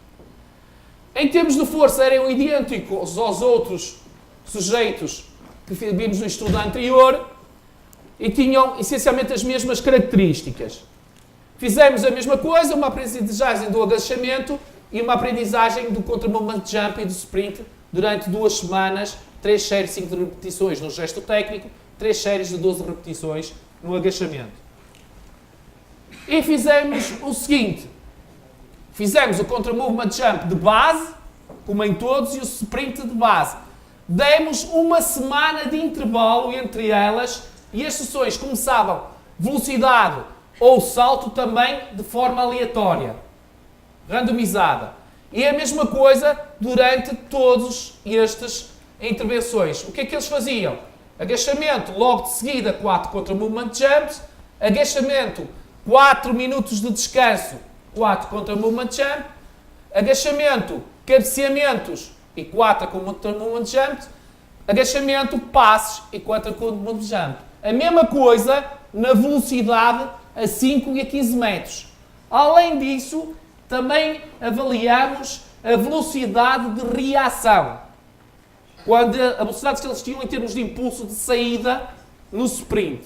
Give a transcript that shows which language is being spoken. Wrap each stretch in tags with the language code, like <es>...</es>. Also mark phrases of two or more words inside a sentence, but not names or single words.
<pt>Em termos de força eram idênticos aos outros sujeitos que vimos no estudo anterior e tinham essencialmente as mesmas características. Fizemos a mesma coisa, uma aprendizagem do agachamento e uma aprendizagem do</pt> <en>contra-movement jump</en> <pt>e do sprint durante 2 semanas, 3 séries de 5 repetições no gesto técnico, 3 séries de 12 repetições no agachamento. E fizemos o seguinte, fizemos o</pt> <en>contra-movement jump</en> <pt>de base, como em todos, e o sprint de base. Demos uma semana de intervalo entre elas e as sessões começavam velocidade ou salto também de forma aleatória, randomizada. E é a mesma coisa durante todas estas intervenções. O que é que eles faziam? Agachamento, logo de seguida 4</pt> <en>contra-movement jumps,</en> <pt>agachamento, 4 minutos de descanso, 4</pt> <en>contra-movement jump,</en> <pt>agachamento, cabeceamentos e 4</pt> <en>contra-movement jumps,</en> <pt>agachamento, passes e 4</pt> <en>contra-movement jump.</en> <pt>A mesma coisa na velocidade a 5 e a 15 metros. Além disso, também avaliamos a velocidade de reação. Quando a velocidade que eles tinham em termos de impulso de saída no sprint.</pt>